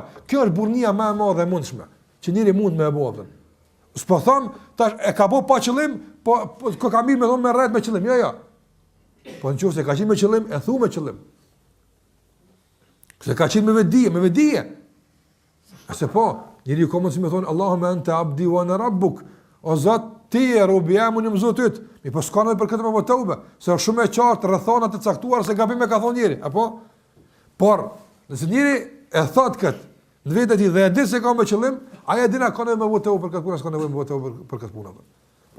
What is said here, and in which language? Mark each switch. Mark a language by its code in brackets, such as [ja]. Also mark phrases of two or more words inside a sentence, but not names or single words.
[sq] Kjo është burrnia më e madhe e mundshme, që njëri mund me e bëu. S'po them, tash e ka bëu pa qëllim, po ka mirë me thonë me rreth me qëllim. Jo. Po nëse ka qenë me qëllim, e thu me qëllim. Se ka qenë me vedije. Ase po, njëri ka mundësi me thonë, [ar] اللهم أنت عبدي وأنا ربك, [sq] o Zot, ti e robi jam, unë jam Zoti yt. Mi po s'ka nevojë për këtë me tauba, se është shumë e qartë rrethana të caktuara se gabim e ka thonë njëri, apo? Por, nëse njëri e thot këtë, në vetë ti dhe e di se ka me qëllim, ai e din ka nevojë me tauba për këtë punë, s'ka nevojë me tauba për këtë punë.